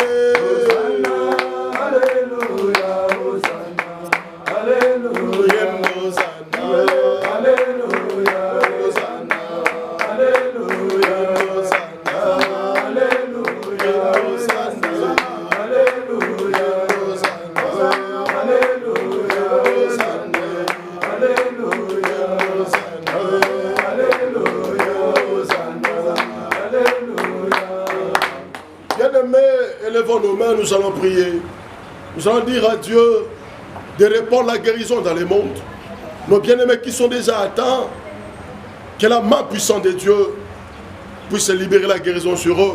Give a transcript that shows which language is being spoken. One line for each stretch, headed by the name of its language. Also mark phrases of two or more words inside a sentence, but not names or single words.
French: Hosanna, Alléluia, Hosanna, Alléluia, Hosanna, Alléluia, Hosanna, Alléluia, Hosanna, Alléluia, Hosanna, Alléluia, Hosanna, Alléluia, Hosanna, Alléluia, Hosanna, Alléluia, Hosanna, Alléluia. Bien-aimés, élevons nos mains, nous allons prier. Nous allons dire à Dieu de répandre la guérison dans le monde. Nos bien-aimés qui sont déjà atteints, que la main puissante de Dieu puisse libérer la guérison sur eux.